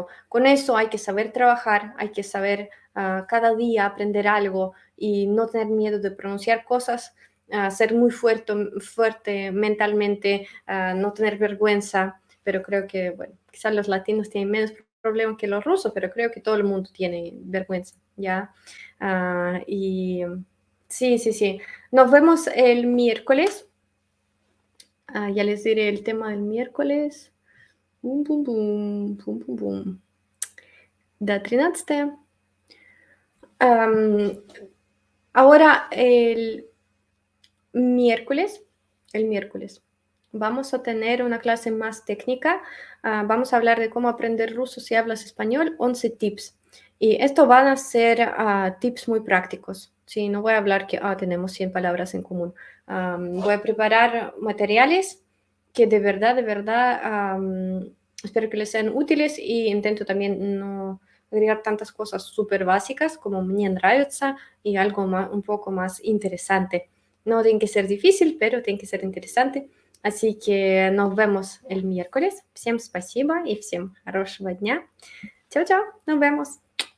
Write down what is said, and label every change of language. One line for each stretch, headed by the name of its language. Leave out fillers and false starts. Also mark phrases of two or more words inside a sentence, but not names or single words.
Spanish: Con eso hay que saber trabajar, hay que saber cada día aprender algo y no tener miedo de pronunciar cosas, ser muy fuerte mentalmente, no tener vergüenza, pero creo que, bueno, quizás los latinos tienen menos problemas que los rusos, pero creo que todo el mundo tiene vergüenza, ¿ya? Y sí, sí, sí. Nos vemos el miércoles. Ya les diré el tema del miércoles. Bum, bum, bum, bum, bum, bum. Да, 13. Am, ahora miércoles, el miércoles, vamos a tener una clase más técnica. Vamos a hablar de cómo aprender ruso si hablas español, 11 tips. Y esto van a ser tips muy prácticos. Sí, no voy a hablar que tenemos 100 palabras en común. Voy a preparar materiales que de verdad, espero que les sean útiles y intento también no agregar tantas cosas súper básicas como
Russian: мне нравится
Spanish: y algo más, un poco más interesante. No tiene que ser difícil, pero tiene que ser interesante. Así que nos vemos el miércoles.
Russian: Всем спасибо и всем хорошего дня. Чао-чао,
Spanish: nos vemos.